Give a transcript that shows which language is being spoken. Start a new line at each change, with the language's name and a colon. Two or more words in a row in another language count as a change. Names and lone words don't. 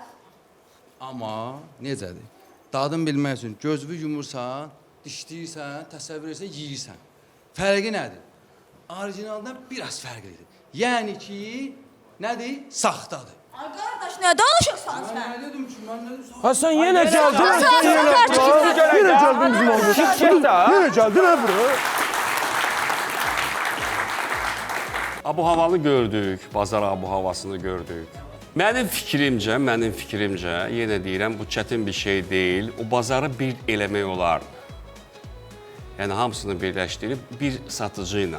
Azerbaijani: Amma necədir? Dadını bilmək üçün gözünü yumursan, dişləyirsən, təsəvvür etsən, yeyirsən. Fərqi nədir? Orijinaldan biraz fərqlidir. Yəni ki, nədir? Saxtadır. Ay qardaş, nə danışırsan sən? Mən nə dedim ki, mən nə dedim?
Turkish: Ha sen yine geldin. Yine geldin bizim orada. Yine geldin ha bura.
Azerbaijani: Abu-havanı gördük, bazar abu-havasını gördük. Mənim fikrimcə, yenə deyirəm, bu çətin bir şey deyil. O bazarı bir eləmək olar. Yəni, hamısını birləşdirib bir satıcı ilə.